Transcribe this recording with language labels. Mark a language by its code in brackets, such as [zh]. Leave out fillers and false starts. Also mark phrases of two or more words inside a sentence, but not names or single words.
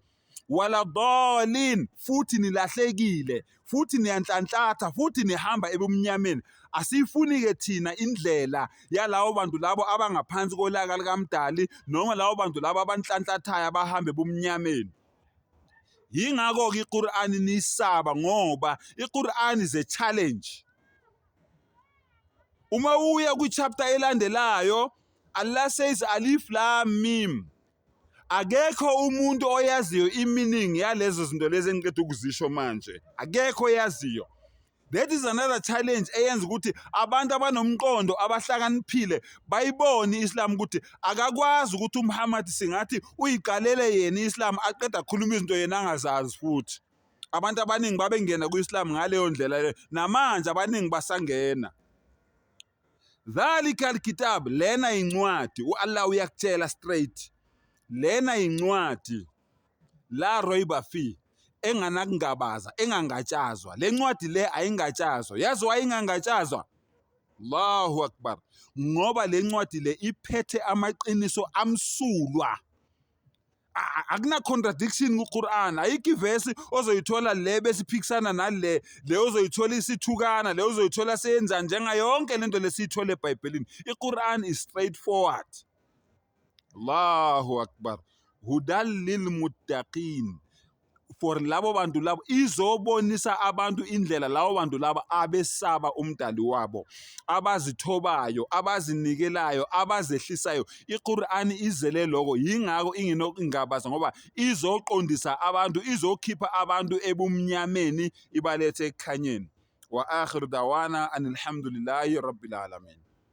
[zu] Waladhalin, futhi nilahlekile, futhi niyanhlanhlatha, futhi nihamba ebumnyameni. Asifuni-ke thina indlela yalawo bantu labo abangaphansi kolaka likaMdali noma labo bantu labo abanhlanhlathayo abahambe ebumnyameni. Yingakho-ke iQuran nisaba ngoba iQuran [en] is a challenge. [zu] Uma uya kwi-chapter elandelayo, [en] Allah says [ar] ألف لام ميم. [zu] Akekho umuntu oyaziyo i-meaning yalezo zinto lezi engiqeda ukuzisho manje. Akekho oyaziyo. [en] That is another challenge [zu] eyenza ukuthi abantu abanomqondo abahlakaniphile bayibone iSlam ukuthi akakwazi ukuthi uMuhammad singathi uyiqalele yena iSlam aqeda khuluma izinto yena angazazi futhi. Abantu abaningi babengena kuIslam ngaleyo ndlela leyo, namanje abaningi basangena. [ar] ذلك الكتاب, [zu] lena incwadi uAllah uyakutshela straight. Lena incwadi [ar] لا ريب فيه, [zu] enganakungabaza, engangatshazwa. Le ncwadi le ayingatshazwa. Yazi why ingangatshazwa? [ar] الله أكبر. [zu] Ngoba le ncwadi le iphethe amaqiniso amsulwa. Akuna contradiction kuQuran. Ayikho ivesi ozoyithola le besiphikisana nale, le ozoyithola isithukana, le ozoyithola seyenza njenga yonke lento lesiyithola eBhayibhelini. [en] iQuran is straightforward. [ar] الله أكبر. هدى للمتقين, [zu] for labo bantu labo, izobonisa abantu indlela labo bantu labo abesaba umdali wabo, abazithobayo, abazinikelayo, abazehlisayo. iQuran izele lokho, yingakho ingenokungabaza ngoba izoqondisa abantu, izokhipha abantu ebumnyameni ibalethe ekukhanyeni. [ar] وآخر دعوانا أن الحمد لله رب العالمين.